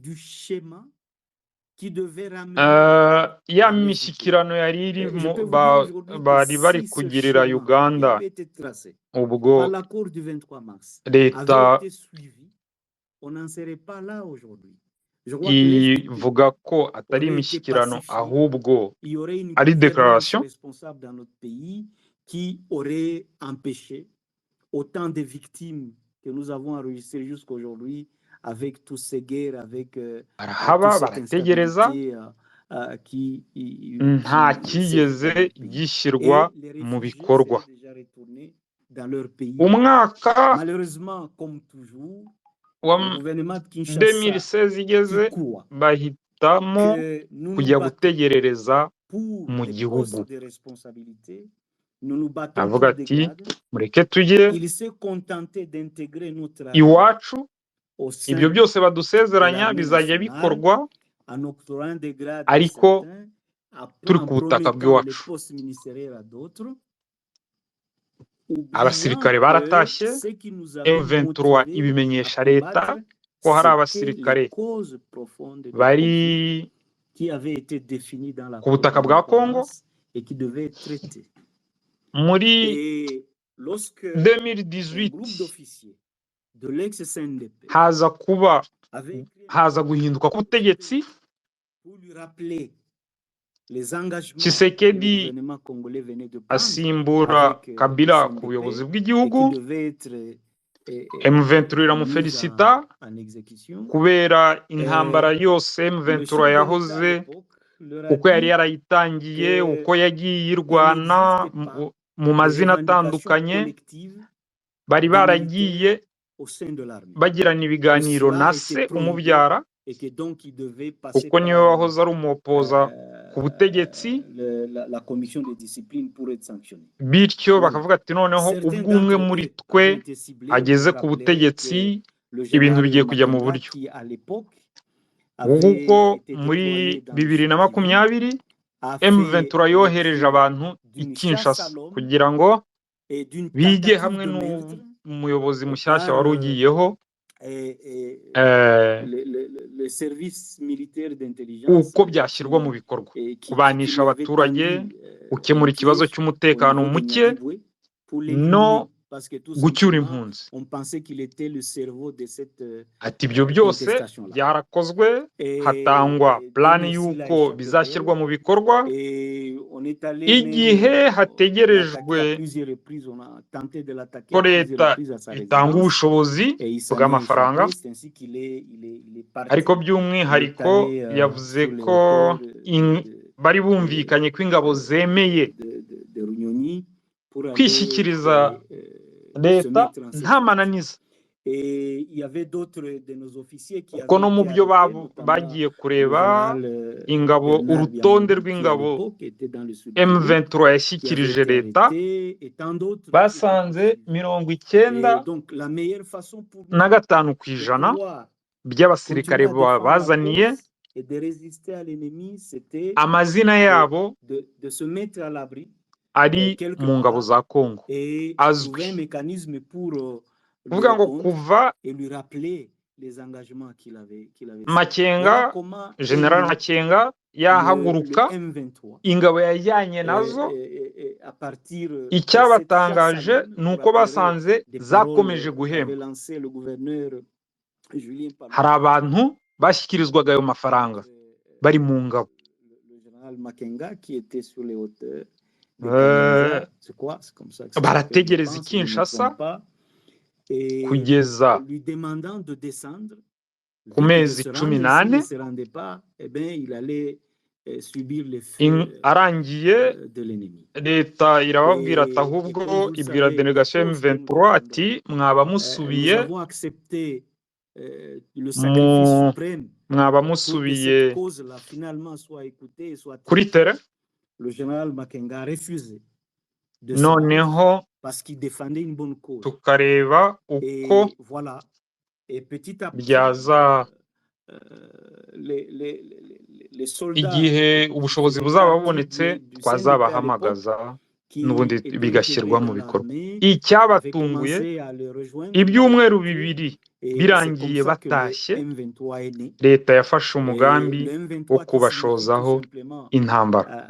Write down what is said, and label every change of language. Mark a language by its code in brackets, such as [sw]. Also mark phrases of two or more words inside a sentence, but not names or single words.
[rw] ya mishyikirano yari irimo bari bari kugirira Uganda ubwo leta ivuga ko atari imishyikirano ahubwo ari declaration [fr] qui aurait empêché autant de victimes que nous avons enregistrées jusqu'aujourd'hui avec tous ces guerres, avec [rw] barategereza nta kigeze gishyirwa mu bikorwa umwaka wa 2016 igeze bahitamo kujya gutegerereza mu gihugu avuga ati mureke tujye iwacu ibyo [fr] sein [rw] byose [fr] de [rw] badusezeranya [fr] l'armée [rw] bizajya [fr] nationale, [rw] bikorwa [fr] en octroyant des grades à [rw] ariko [fr] certains, [rw] turi [fr] en [rw] ku butaka [fr] promettant les [rw] bw'iwacu. [fr] postes ministériels à d'autres, oubliant [rw] Abasirikare [fr] que [rw] baratashye, [fr] ce qui nous avait [rw] M23 [fr] motivés à [rw] ibimenyesha leta [fr] combattre, [rw] ko hari [fr] c'était [rw] abasirikare [fr] les causes profondes des [rw] bari [fr] conflits qui avaient été définies dans [rw] ku [fr] l'accord [rw] butaka [fr] de [rw] bwa Congo [fr] l'indépendance et qui devaient être traités. [rw] muri [fr] Et lorsque un [rw] 2018 [fr] groupe d'officiers de l'ex-CNDP [rw] haza kuba [fr] avait écrit un [rw] haza guhinduka k'ubutegetsi, [fr] pour lui rappeler les engagements que le [rw] Tshisekedi [fr] gouvernement congolais venait de prendre [rw] asimbura [fr] avec le [rw] Kabila ku [fr] CNDP [rw] buyobozi [fr] et [rw] bw'igihugu, [fr] qui devait être [rw] M23 [fr] mis [rw] iramufelicita [fr] en exécution. [rw] kubera intambara yose [fr] Le [rw] M23 [fr] chef de l'État à [rw] yahoze [fr] l'époque leur a [rw] uko yari [fr] dit [rw] yarayitangiye, [fr] que [rw] uko yagiye [fr] il [rw] iyirwana [fr] n'existait pas [rw] mu [fr] de [rw] mazina [fr] revendication [rw] atandukanye, [fr] collective [rw] bari [fr] des [rw] baragiye [fr] militaires au sein de l'armée. [rw] bagirana [fr] Que [rw] ibiganiro [fr] cela [rw] na [fr] a se été promulgué [rw] umubyara, [fr] et que donc il devait passer [rw] kuko niwe [fr] par [rw] wahoze ari umupoza ku butegetsi, [fr] la commission de discipline pour être sanctionné. [rw] bityo [fr] Voilà. [rw] bakavuga ati noneho [fr] Certains [rw] ubwo umwe [fr] d'entre [rw] muri [fr] eux [rw] twe [fr] avaient été ciblés. [rw] ageze [fr] Vous [rw] ku [fr] rappelez [rw] butegetsi, [fr] que le [rw] ibintu [fr] général [rw] bigiye kujya mu [fr] Makenga, [rw] buryo. [fr] qui à l'époque [rw] Ubwo [fr] avait été [rw] muri [fr] déployé dans le [rw] 2020 [fr] Sud-Kivu, a [rw] M23 [fr] fait [rw] yohereje [fr] l'objet [rw] abantu i [fr] d'une chasse [rw] Kinshasa [fr] à l'homme [rw] kugira ngo [fr] et d'une [rw] bige [fr] tentative [rw] hamwe [fr] de meurtre [rw] n'umuyobozi mushyashya [fr] par [rw] wari ugiyeho [fr] les services militaires d'intelligence [rw] uko byashyirwa mu bikorwa, [fr] qui [rw] kubanisha [fr] lui avait [rw] abaturage, [fr] tendu [rw] gukemura [fr] un [rw] ikibazo [fr] piège au [rw] cy'umutekano [fr] niveau de [rw] muke [fr] Nyadibwe pour [rw] no [fr] l'éliminer. Parce que tout [rw] gucyura [fr] simplement, [rw] impunzi. [fr] on pensait qu'il était le cerveau de cette [rw] Ati ibyo byose [fr] contestation-là. [rw] byarakozwe, hatangwa plani y'uko bizashyirwa mu bikorwa, [fr] Et on est allé [rw] igihe [fr] l'attaquer à [rw] hategerejwe [fr] plusieurs reprises, on a tenté de l'attaquer [rw] ko [fr] à plusieurs [rw] leta [fr] reprises à sa [rw] itanga [fr] résidence [rw] ubushobozi [fr] et il s'en est [rw] bw'amafaranga, [fr] échappé. C'est ainsi qu'il est parti. [rw] ariko [fr] Il est [rw] by'umwihariko [fr] allé [rw] yavuze [fr] sur les [rw] ko [fr] hauteurs [rw] bari bumvikanye ko ingabo zemeye [fr] de Runyonyi pour aller [rw] kwishyikiriza [fr] se [rw] leta [fr] mettre en [rw] nta [fr] sécurité. [rw] mananiza, [fr] Et il y avait d'autres de nos officiers qui [rw] kuko [fr] avaient [rw] no mu [fr] été [rw] byo [fr] arrêtés, notamment [rw] bagiye [fr] le [rw] kureba [fr] général [rw] ingabo, [fr] Bernard [rw] urutonde [fr] Biamou, qui à [rw] rw'ingabo [fr] l'époque était dans le sud Kivu, [rw] M23 [fr] qui avait [rw] yashyikirije [fr] été [rw] leta, [fr] arrêté, et tant d'autres qui étaient [rw] basanze [fr] poursuivis. [rw] 95% [fr] Et donc la meilleure façon pour nous de pouvoir [rw] by'abasirikare [fr] continuer à défendre la [rw] bazaniye [fr] cause et de résister à l'ennemi, c'était [rw] amazina yabo [fr] de se mettre à l'abri [rw] ari [fr] quelque [rw] mu ngabo [fr] part [rw] za Congo [fr] et trouver un [rw] azwi. [fr] mécanisme pour lui [rw] Kuvuga ngo [fr] répondre [rw] kuva [fr] et lui rappeler les engagements qu'il avait signés. [rw] Makenga, [fr] Voilà comment [rw] General Makenga yahaguruka, [fr] le M23 [rw] ingabo yajyanye nazo, [fr] à partir [rw] icyabatangaje ni uko basanze zakomeje guhembwa. [fr] lancé le gouverneur Julien Paluku. [rw] Hari abantu bashyikirizwaga ayo mafaranga bari mu ngabo. [fr] Le général Makenga qui était sur les hauteurs de Kanyanza, c'est quoi? C'est comme ça que ça [rw] barategereza [fr] s'appelle, je pense, [rw] Kinshasa [fr] et [rw] kugeza [fr] lui demandant de descendre. [rw] ku mezi 18 [fr] S'il ne se rendait pas, eh bien, il allait subir les feux [rw] arangiye, [fr] de l'ennemi. [rw] leta irababwira ati ahubwo ibwira delegation M23 ati mwaba musubiye, [fr] nous avons accepté le sacrifice suprême [rw] mwaba [fr] pour que [rw] musubiye [fr] cette cause-là finalement soit écoutée et soit [rw] kuri tere. [fr] Le général Makenga a refusé de se rendre [rw] Noneho [fr] parce qu'il défendait une bonne cause. [rw] tukareba [fr] Et [rw] uko [fr] voilà. Et petit à petit, [rw] byaza [fr] les soldats [rw] igihe ubushobozi buzaba bubonetse twazabahamagaza n'ubundi bigashyirwa mu bikorwa. Icyabatunguye, ibyumweru 2 birangiye batashye, leta yafashe umugambi wo kubashozaho intambara.